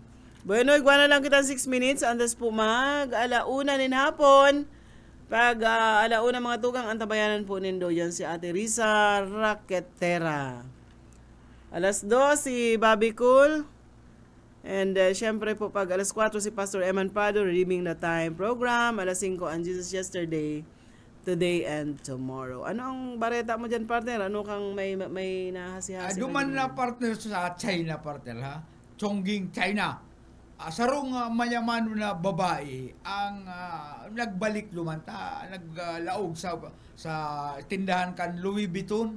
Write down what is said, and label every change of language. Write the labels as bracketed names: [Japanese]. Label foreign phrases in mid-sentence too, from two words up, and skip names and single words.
[Bikol] Bueno, igwa na lang kita 6 minutes. Andas po alauna nin hapon. Pag alauna mga tugang, antabayanan po nindo yan si Ate Risa Raquetera. 2:00 si Bobby Cool. And syempre po pag 4:00 si Pastor Eman Pado, Redeeming the Time program. 5:00 ang Jesus Yesterday, Today and Tomorrow. Ano ang bareta mo dyan, partner? Ano kang may nahasi-hasi? Duman na partner sa China, partner, ha? Chongqing, China. Sarong mayaman na babae ang nagbalik lumanta, naglaog sa tindahan kan Louis Vuitton.